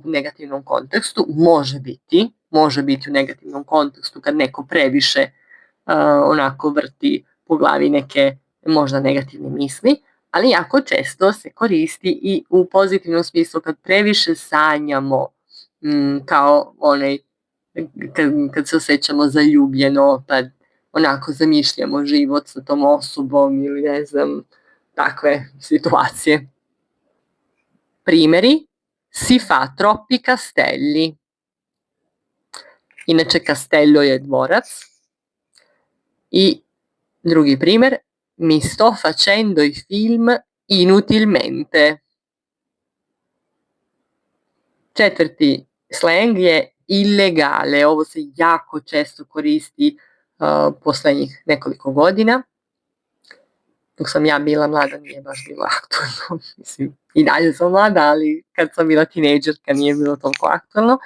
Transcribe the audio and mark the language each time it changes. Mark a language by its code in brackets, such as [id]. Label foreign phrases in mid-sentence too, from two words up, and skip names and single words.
[sr] negativnom kontekstu, može biti u negativnom kontekstu kad neko previše onako vrti po glavi neke možda negativne misli, ali jako često se koristi i u pozitivnom smislu kad previše sanjamo, kao onaj kad se osjećamo zaljubljeno, pa onako zamišljamo život sa tom osobom ili ne znam, takve situacije. Primjeri: [it] si fa troppi castelli. [sr] Inače castello je dvorac. I drugi primjer: [it] mi sto facendo i film inutilmente. [sr] Četvrti sleng je illegale. Ovo se jako često koristi poslednjih nekoliko godina. Dok sam ja bila mlada nije baš bilo aktualno. Mislim, i dalje sam mlada, ali kad sam bila tinejdžerka nije bilo toliko aktualno.